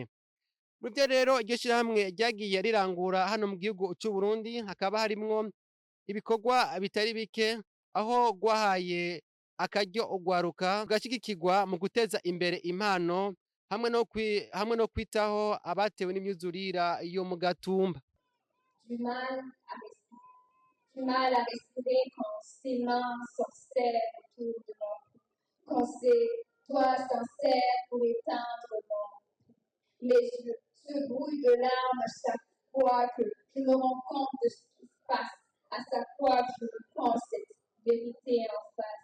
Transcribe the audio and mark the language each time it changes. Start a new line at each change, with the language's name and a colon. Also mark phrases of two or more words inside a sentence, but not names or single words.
Rundi: Muri vyo rero iryo shirahamwe ryagiye rirangura hano mu gihugu c'u Burundi hakaba harimwo ibikorwa bitari bike aho rwahaye akaryo urwaruka rugashigikirwa mu guteza imbere impano hamwe no kwitaho abatewe n'imyuzurira yo mu gatumba.
French: Du mal à respirer quand ses mains s'en serrent autour de mon cou, quand ses doigts s'en serrent pour éteindre mon cou. Les yeux se brouillent de larmes à chaque fois que je me rends compte de ce qui se passe, à chaque fois que je me prends cette vérité en face.